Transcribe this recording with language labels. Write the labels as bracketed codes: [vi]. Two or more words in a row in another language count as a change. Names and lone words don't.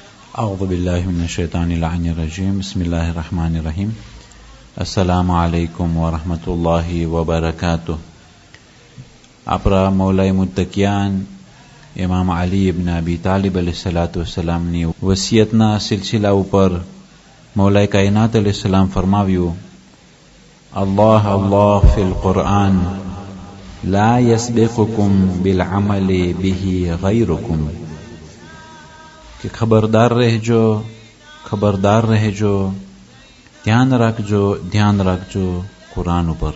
[ar] أعوذ بالله من الشيطان اللعين الرجيم بسم الله الرحمن الرحيم السلام عليكم ورحمة الله وبركاته. [gu] આપણા મૌલાએ મુત્તકિયાન ઇમામ અલી ઇબ્ન અબી તાલિબ અલૈહિસ્સલાતુવસ્સલામની વસિયતના સિલસિલા ઉપર મૌલાએ કાયનાત અલૈહિસ્સલામ ફરમાવ્યું, [ar] الله الله في القرآن لا يسبقكم بالعمل به غيركم, [gu] કે ખબરદાર રહેજો, ધ્યાન રાખજો કુરાન ઉપર.